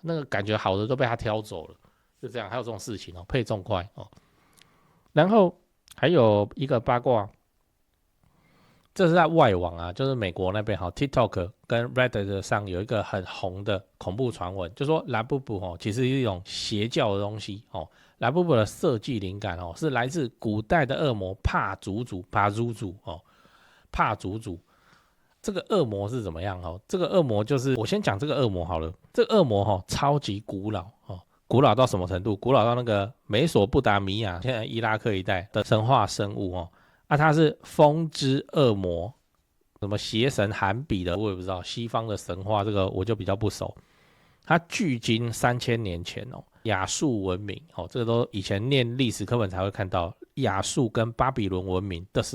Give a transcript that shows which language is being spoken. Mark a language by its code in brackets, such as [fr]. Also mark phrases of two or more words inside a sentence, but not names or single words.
[zh] 那個感覺好的都被他挑走了，就這樣。還有這種事情配重塊然後還有一個八卦，這是在外網啊，就是美國那邊TikTok 跟 Reddit 上有一個很紅的恐怖傳聞，就說拉布布其實是一種邪教的東西拉布布的設計靈感是來自古代的惡魔帕祖祖帕祖祖。這個惡魔是怎麼樣這個惡魔就是我先講這個惡魔好了。這個惡魔超級古老古老到什麼程度？古老到那個美索不達米亞，現在伊拉克一帶的神話生物它是風之惡魔，什麼邪神罕比的，我也不知道。西方的神話這個我就比較不熟。它距今3000年前亞述文明這個都以前念歷史課本才會看到，亞述跟巴比倫文明的